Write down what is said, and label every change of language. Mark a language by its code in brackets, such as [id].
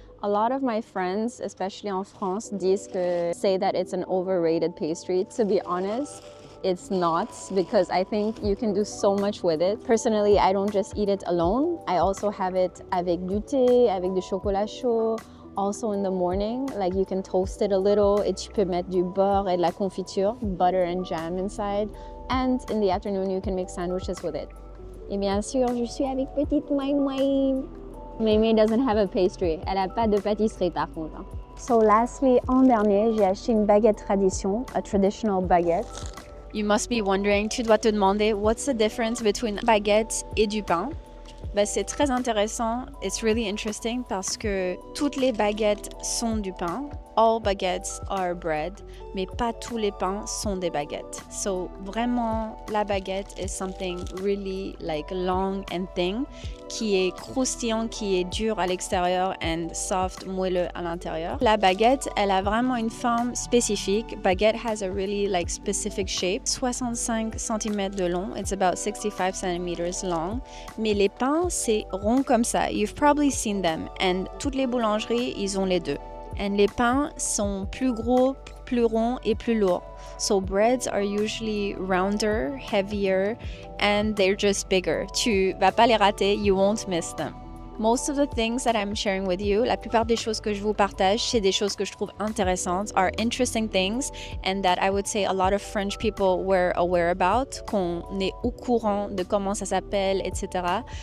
[en] A lot of my friends, especially [fr] en France, [en] say that it's an overrated pastry. To be honest, it's not, because I think you can do so much with it. Personally, I don't just eat it alone. I also have it [fr] avec du thé, avec du chocolat chaud. [en] Also in the morning, like you can toast it a little, [fr] et tu peux mettre du beurre et de la confiture, [en] butter and jam inside. And in the afternoon, you can make sandwiches with it. [fr] Et bien sûr, je suis avec petite Maï. [en] Maï doesn't have a pastry. [fr] Elle n'a pas de pâtisserie par contre. [en] So lastly, [fr] en dernier, j'ai acheté une baguette tradition, [en] a traditional baguette. You must be wondering, [fr] tu dois te demander, [en] what's the difference between baguette [fr] et du pain? Ben, c'est très intéressant, [en] it's really interesting [fr] parce que toutes les baguettes sont du pain, [en] all baguettes are bread, [fr] mais pas tous les pains sont des baguettes. So vraiment, la baguette [en] is something really like long and thin, [fr] qui est croustillant, qui est dur à l'extérieur [en] and soft, [fr] moelleux à l'intérieur. La baguette, elle a vraiment une forme spécifique. [en] Baguette has a really like specific shape. [fr] 65 cm de long, [en] it's about 65 cm long. [fr] Mais les pains, c'est rond comme ça. [en] You've probably seen them. [fr] And toutes les boulangeries, ils ont les deux. And les pains sont plus gros, plus ronds et plus lourds. [en] So breads are usually rounder, heavier, and they're just bigger. [fr] Tu vas pas les rater, [en] you won't miss them. Most of the things that I'm sharing with you, [fr] la plupart des choses que je vous partage, c'est des choses que je trouve intéressantes, [en] are interesting things, and that I would say a lot of French people were aware about, [fr] qu'on est au courant de comment ça s'appelle, etc.